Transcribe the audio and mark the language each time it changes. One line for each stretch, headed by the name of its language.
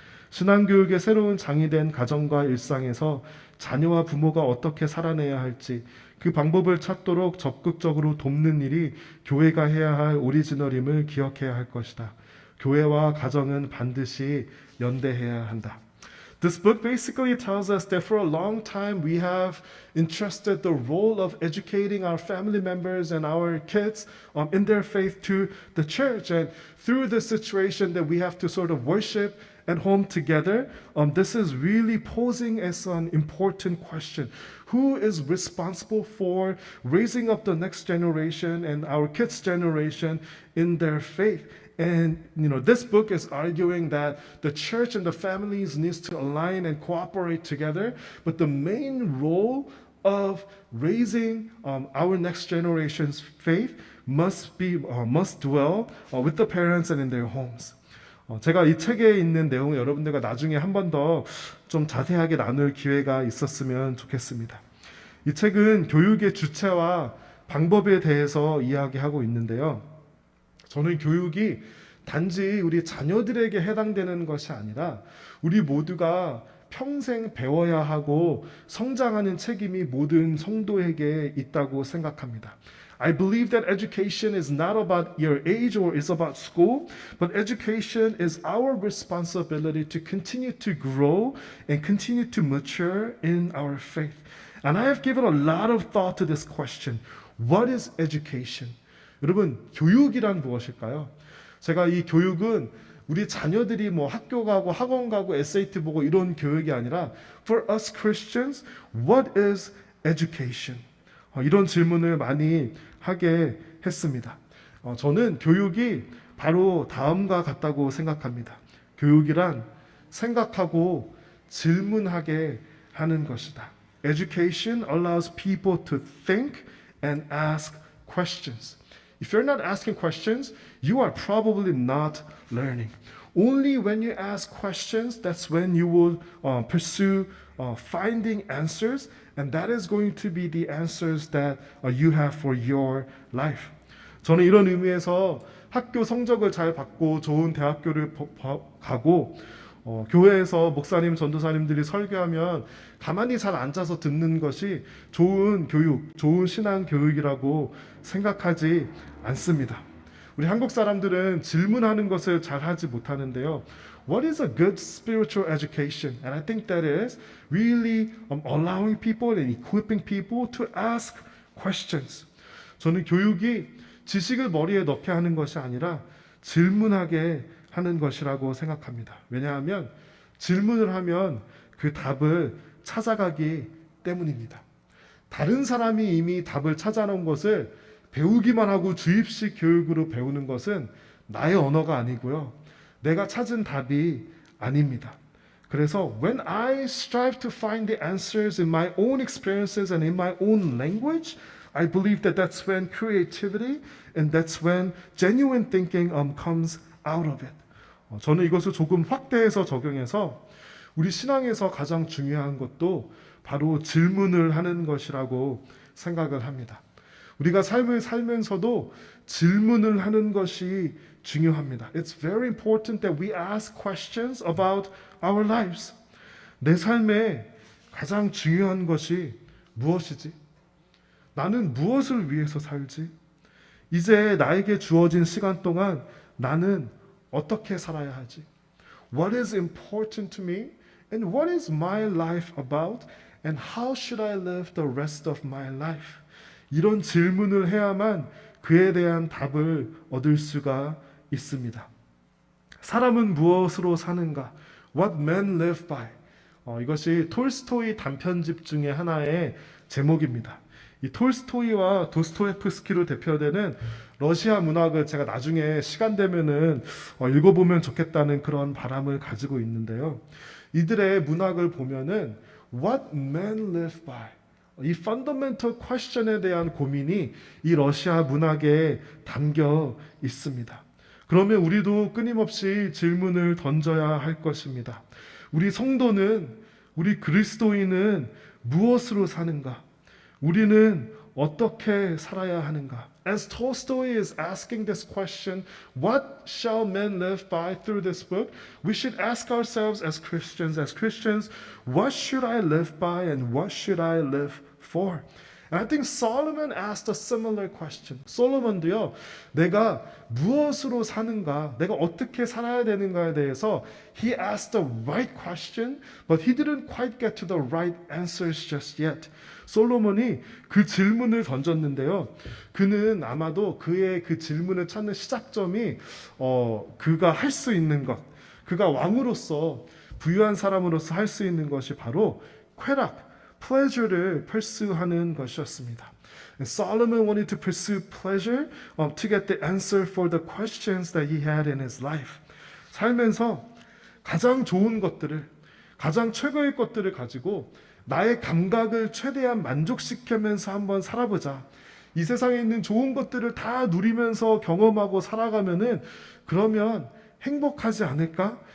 Korean: 신앙교육의 새로운 장이 된 가정과 일상에서 자녀와 부모가 어떻게 살아내야 할지 그 방법을 찾도록 적극적으로 돕는 일이 교회가 해야 할 오리지널임을 기억해야 할 것이다. 교회와 가정은 반드시 연대해야 한다.
English: This book basically tells us that for a long time we have entrusted the role of educating our family members and our kids in their faith to the church. And through this situation that we have to sort of worship at home together, this is really posing as an important question. Who is responsible for raising up the next generation and our kids' generation in their faith? And this book is arguing that the church and the families needs to align and cooperate together, but the main role of raising our next generation's faith must dwell with the parents and in their homes.
Korean: 제가 이 책에 있는 내용을 여러분들과 나중에 한 번 더 좀 자세하게 나눌 기회가 있었으면 좋겠습니다. 이 책은 교육의 주체와 방법에 대해서 이야기하고 있는데요. 저는 교육이 단지 우리 자녀들에게 해당되는 것이 아니라 우리 모두가 평생 배워야 하고 성장하는 책임이 모든 성도에게 있다고 생각합니다.
English: I believe that education is not about your age or is about school, but education is our responsibility to continue to grow and continue to mature in our faith. And I have given a lot of thought to this question. What is education?
Korean: 여러분, 교육이란 무엇일까요? 제가 이 교육은 우리 자녀들이 학교 가고 학원 가고 SAT 보고 이런 교육이 아니라
English: For us Christians, what is education?
Korean: 이런 질문을 많이 하게 했습니다. 저는 교육이 바로 다음과 같다고 생각합니다. 교육이란 생각하고 질문하게 하는 것이다.
English: Education allows people to think and ask questions. If you're not asking questions, you are probably not learning. Only when you ask questions, that's when you will pursue finding answers, and that is going to be the answers that you have for your life.
Korean: 저는 이런 의미에서 학교 성적을 잘 받고 좋은 대학교를 가고 교회에서 목사님, 전도사님들이 설교하면 가만히 잘 앉아서 듣는 것이 좋은 교육, 좋은 신앙 교육이라고 생각하지 않습니다. 우리 한국 사람들은 질문하는 것을 잘 하지 못하는데요.
English: What is a good spiritual education? And I think that is really allowing people and equipping people to ask questions.
Korean: 저는 교육이 지식을 머리에 넣게 하는 것이 아니라 질문하게 하는 것이라고 생각합니다. 왜냐하면 질문을 하면 그 답을 찾아가기 때문입니다. 다른 사람이 이미 답을 찾아놓은 것을 배우기만 하고 주입식 교육으로 배우는 것은 나의 언어가 아니고요. 내가 찾은 답이 아닙니다. 그래서
English: when I strive to find the answers in my own experiences and in my own language, I believe that that's when creativity and that's when genuine thinking comes out of it.
Korean: 저는 이것을 조금 확대해서 적용해서 우리 신앙에서 가장 중요한 것도 바로 질문을 하는 것이라고 생각을 합니다. 우리가 삶을 살면서도 질문을 하는 것이 중요합니다.
English: It's very important that we ask questions about our lives.
Korean: 내 삶에 가장 중요한 것이 무엇이지? 나는 무엇을 위해서 살지? 이제 나에게 주어진 시간 동안 나는 어떻게 살아야 하지?
English: What is important to me? And what is my life about? And how should I live the rest of my life?
Korean: 이런 질문을 해야만 그에 대한 답을 얻을 수가 있습니다. 사람은 무엇으로 사는가?
English: What men live by.
Korean: 이것이 톨스토이 단편집 중에 하나의 제목입니다. 이 톨스토이와 도스토옙스키로 대표되는 러시아 문학을 제가 나중에 시간 되면은 읽어보면 좋겠다는 그런 바람을 가지고 있는데요. 이들의 문학을 보면은
English: What men live by.
Korean: 이
English: fundamental question
Korean: 에 대한 고민이 이 러시아 문학에 담겨 있습니다. 그러면 우리도 끊임없이 질문을 던져야 할 것입니다. 우리 성도는, 우리 그리스도인은 무엇으로 사는가? 우리는 어떻게 살아야 하는가?
English: As Tolstoy is asking this question, what shall men live by through this book? We should ask ourselves as Christians, what should I live by and what should I live for? And I think Solomon asked a similar question.
Korean: 솔로몬도요, 내가 무엇으로 사는가, 내가 어떻게 살아야 되는가에 대해서
English: he asked the right question, but he didn't quite get to the right answers just yet.
Korean: 솔로몬이 그 질문을 던졌는데요. 그는 아마도 그의 그 질문을 찾는 시작점이 그가 할 수 있는 것, 그가 왕으로서 부유한 사람으로서 할 수 있는 것이 바로 쾌락, pleasure를 pursue하는 것이었습니다.
English: And Solomon wanted to pursue pleasure to get the answer for the questions that he had in his life.
Korean: 살면서 가장 좋은 것들을, 가장 최고의 것들을 가지고 나의 감각을 최대한 만족시키면서 한번 살아보자. 이 세상에 있는 좋은 것들을 다 누리면서 경험하고 살아가면은 그러면 행복하지 않을까?